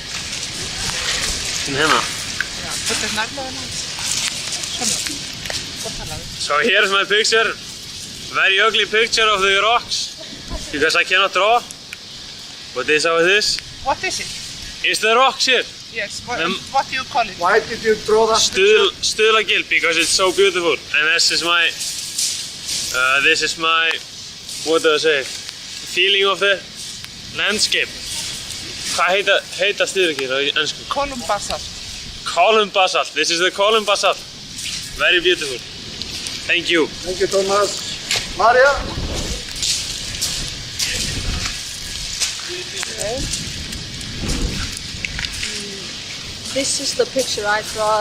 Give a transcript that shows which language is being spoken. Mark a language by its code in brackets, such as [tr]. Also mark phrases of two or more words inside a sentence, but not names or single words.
[en] So here's my picture, very ugly picture of the rocks, because I cannot draw, but this is how it is. What is it? It's the rocks here. Yes, what do you call it? Why did you draw that Stuðlagill, because it's so beautiful, and this is my, what do I say, feeling of the landscape. [is] Hvað heita Stuðlagill á ensku? [en] Column basalt. Column basalt, this is the column basalt. Very beautiful. Thank you. Thank you, Thomas. Maria? Okay. This is the picture I draw.